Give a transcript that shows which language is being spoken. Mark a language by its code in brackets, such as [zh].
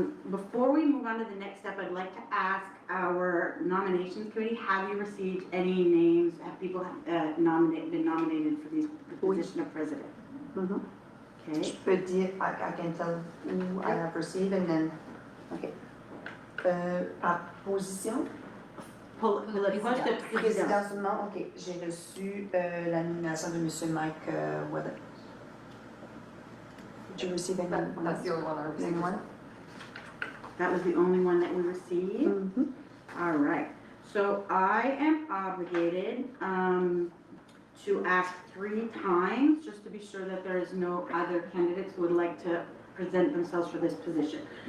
[en] Before we move on to the next step, I'd like to ask our nominations committee, have you received any names? Have people been nominated for the position of president? Okay. [fr] Je peux dire, [en] I can tell who I have received and then, Okay. [fr] par position. Pour le poste de président. Président seulement, ok. J'ai reçu la nomination de M. Mike Weather. [en] Did you receive anyone? That's the only one I received. Anyone? That was the only one that we received? All right. So I am obligated to ask 3 times, just to be sure that there is no other candidates who would like to present themselves for this position.